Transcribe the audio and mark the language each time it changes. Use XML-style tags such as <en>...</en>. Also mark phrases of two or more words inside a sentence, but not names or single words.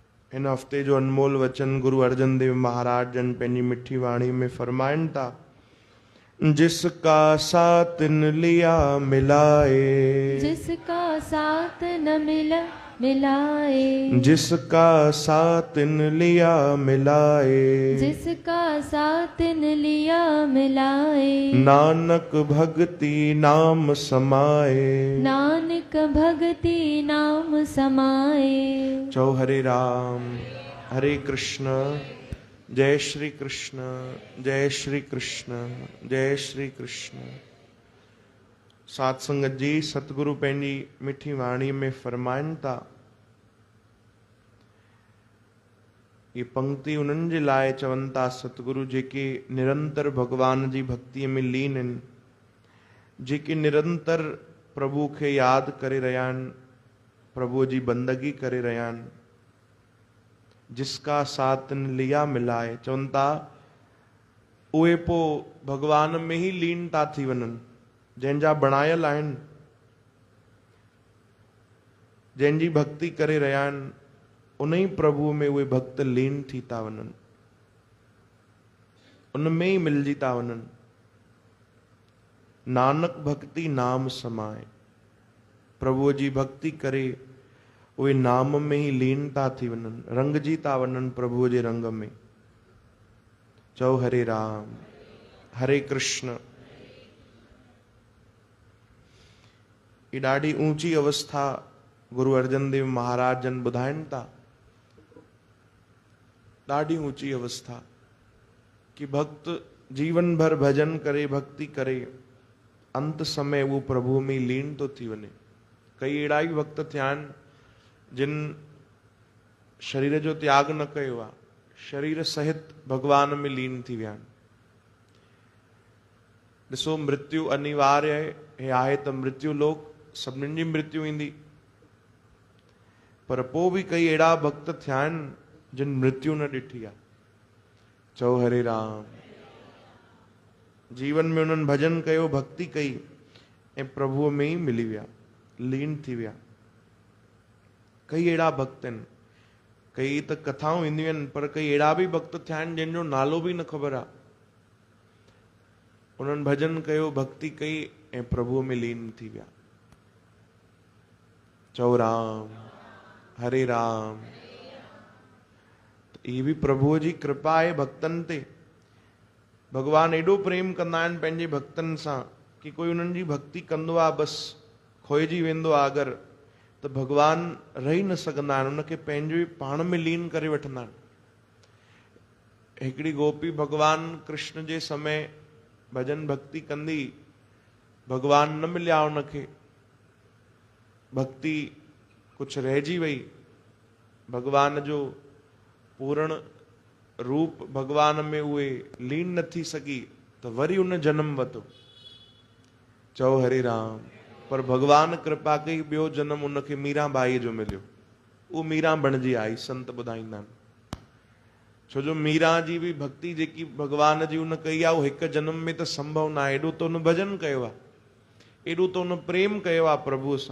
<sd>हिन हफ़्ते जो अनमोल वचन गुरु अर्जन देव महाराज जन पंहिंजी मिठी वाणी में फरमाइनि था,</sd> <hi>जिसका साथ न लिया मिलाए, जिसका साथ न मिलाए, जिसका साथ न लिया मिलाए, जिसका साथ न लिया मिलाए, नानक भक्ति नाम समाए, नानक भक्ति नाम समाए।</hi> <sd>चौ हरे राम हरे कृष्ण जय श्री कृष्ण जय श्री कृष्ण जय श्री कृष्ण। सात संगत जी, सतगुरु पंहिंजी मिठी वाणी में फरमाइनि था, ये पंक्ति उन्हनि जे लाइ चवनि था सतगुरु जेके निरंतर भगवान जी भक्तिअ में लीन आहिनि, जेके निरंतर प्रभु खे यादि करे रहिया आहिनि, प्रभु जी बंदगी करे रहिया आहिनि।</sd> <hi>जिसका साथ न लिया मिलाए,</hi> <sd>चवनि था उहे पोइ भगवान में ही लीन था थी वञनि। जंहिंजा बणायल आहिनि, जंहिंजी भक्ति करे रहिया आहिनि, उन ई प्रभु में उहे भक्त लीन थी था वञनि, उन में ई मिलजी था वञनि।</sd> <hi>नानक भक्ति नाम समाए,</hi> <sd>प्रभु जी भक्ति करे उहे नाम में ही लीन था थी वञनि, रंगजी था वञनि प्रभु जे रंग में। चओ हरे राम हरे कृष्ण। ये ॾाढी ऊंची अवस्था गुरु अर्जन देव महाराज जन ॿुधाइनि था, ॾाढी ऊंची अवस्था कि भक्त जीवन भर भजन करे भक्ति करे, अंत समय वो प्रभु में लीन तो थी वञे। कई अहिड़ा ई भक्त थिया आहिनि जिन शरीर जो त्याग न कयो आहे, शरीर सहित भगवान में लीन थी विया आहिनि। ॾिसो, मृत्यु अनिवार्य आहे त मृत्यु लोक सभिनीनि जी मृत्यु ईंदी, पर पोइ बि कई अहिड़ा भक्त थिया आहिनि जिन मृत्यु न ॾिठी आहे। चओ हरे राम। जीवन में उन्हनि भजन कयो, भक्ति कई ऐं प्रभुअ में ई मिली विया, लीन थी विया। कई अहिड़ा भक्त आहिनि, कई त कथाऊं ईंदियूं आहिनि, पर कई अहिड़ा बि भक्त थिया आहिनि जंहिंजो नालो बि न ख़बर आहे। उन्हनि भजन कयो, भक्ति कई ऐं प्रभुअ में लीन थी विया। चओ राम हरे राम। ये भी प्रभुअ जी कृपा आहे भक्तनि ते। भगवान एॾो प्रेम कंदा आहिनि पंहिंजे भक्तनि सां कि कोई उन्हनि जी भक्ति कंदो आहे, बसि खोइजी वेंदो आहे अगरि, त भगवान रही न सघंदा आहिनि, उनखे पंहिंजो ई पाण में लीन करे वठंदा आहिनि। हिकिड़ी गोपी भगवान कृष्ण जे समय भजन भक्ति कंदी, भगवान न मिलिया उनखे, भक्ति कुझु रहिजी वई, भगवान जो पूर्ण रूप भगवान में उहे लीन न थी सघी, त वरी उन जन्म वरितो। चओ हरे राम। पर भगवान कृपा कई, ॿियो जन्म उनखे मीराबाईअ जो मिलियो। उहो मीरा बणिजी आई, संत ॿुधाईंदा आहिनि। छो जो मीरा जी बि भक्ति जेकी भगवान जी उन कई आहे, उहो हिकु जन्म में त संभव न आहे। एॾो त उन भजन कयो आहे, एॾो त उन प्रेम कयो आहे प्रभुअ सां।</sd>